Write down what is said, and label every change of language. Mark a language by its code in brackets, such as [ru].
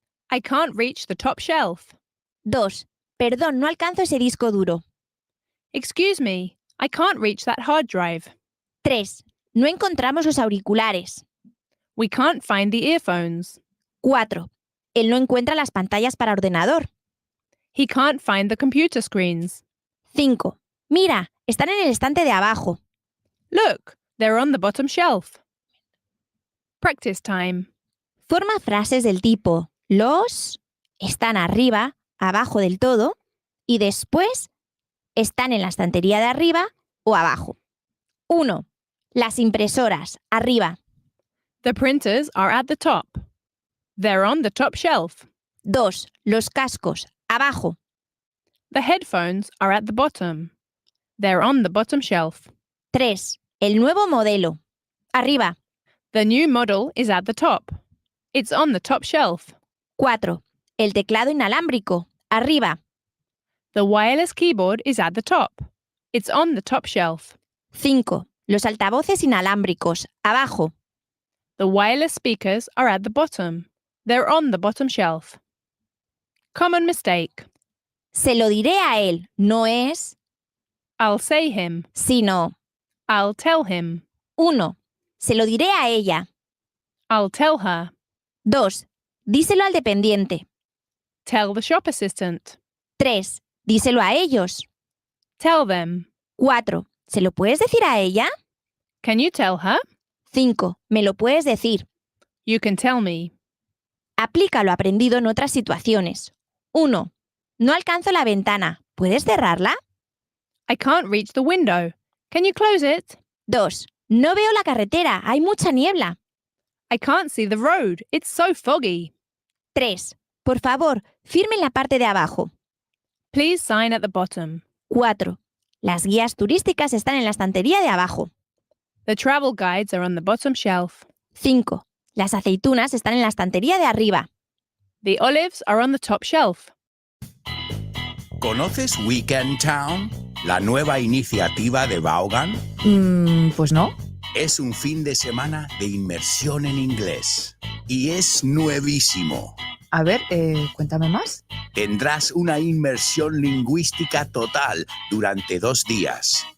[en] I can't reach the top shelf. 2. [es] Perdón, no alcanzo ese disco duro. [en] Excuse me, I can't reach that hard drive. 3. [es] No encontramos los auriculares. [en] We can't find the earphones. 4. [es] Él no encuentra las pantallas para ordenador. [en] He can't find the computer screens. 5. [es] Mira, están en el estante de abajo. [en] Look, they're on the bottom shelf. Practice time. [es] Forma frases del tipo los, están arriba, abajo del todo, y después están en la estantería de arriba o abajo. 1. Las impresoras, arriba. [en] The printers are at the top. They're on the top shelf. [es] 2. Los cascos, abajo. [en] The headphones are at the bottom. They're on the bottom shelf. [es] 3. El nuevo modelo, arriba. [en] The new model is at the top. It's on the top shelf. 4. [es] El teclado inalámbrico, arriba. [en] The wireless keyboard is at the top. It's on the top shelf. 5. [es] Los altavoces inalámbricos, abajo. [en] The wireless speakers are at the bottom. They're on the bottom shelf. Common mistake. [es] Se lo diré a él, no es, [en] I'll say him. [es] sino. [en] I'll tell him. [es] 1. Se lo diré a ella. [en] I'll tell her. [es] 2. Díselo al dependiente. [en] Tell the shop assistant. [es] 3. Díselo a ellos. [en] Tell them. 4. [es] ¿Se lo puedes decir a ella? [en] Can you tell her? [es] 5. Me lo puedes decir. [en] You can tell me. [es] Aplica lo aprendido en otras situaciones. 1. No alcanzo la ventana. ¿Puedes cerrarla? [en] I can't reach the window. Can you close it? [es] 2. No veo la carretera. Hay mucha niebla. [en] I can't see the road. It's so foggy. 3. [es] Por favor, firme en la parte de abajo. [en] Please sign at the bottom. 4. [es] Las guías turísticas están en la estantería de abajo. [en] The travel guides are on the bottom shelf. 5. [es] Las aceitunas están en la estantería de arriba. [en] The olives are on the top shelf. [es] ¿Conoces Weekend Town? La nueva iniciativa de Vaughan. Pues no. Es un fin de semana de inmersión en inglés. Y es nuevísimo. A ver, cuéntame más. Tendrás una inmersión lingüística total durante 2 días.